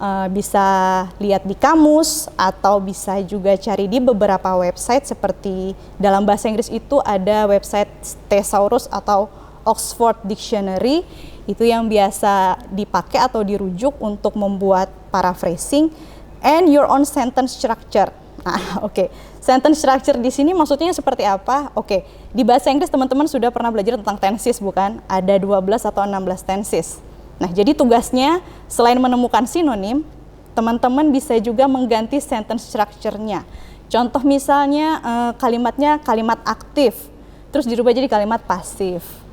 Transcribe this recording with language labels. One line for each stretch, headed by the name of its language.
Indonesian: Bisa lihat di kamus atau bisa juga cari di beberapa website, seperti dalam bahasa Inggris itu ada website Thesaurus atau Oxford Dictionary, itu yang biasa dipakai atau dirujuk untuk membuat paraphrasing.
English: And your own sentence structure.
Indonesian: Nah, oke. Sentence structure di sini maksudnya seperti apa? Oke, di bahasa Inggris teman-teman sudah pernah belajar tentang tenses bukan? Ada 12 atau 16 tenses. Nah, jadi tugasnya selain menemukan sinonim, teman-teman bisa juga mengganti sentence structure-nya. Contoh misalnya kalimatnya kalimat aktif, terus dirubah jadi kalimat pasif.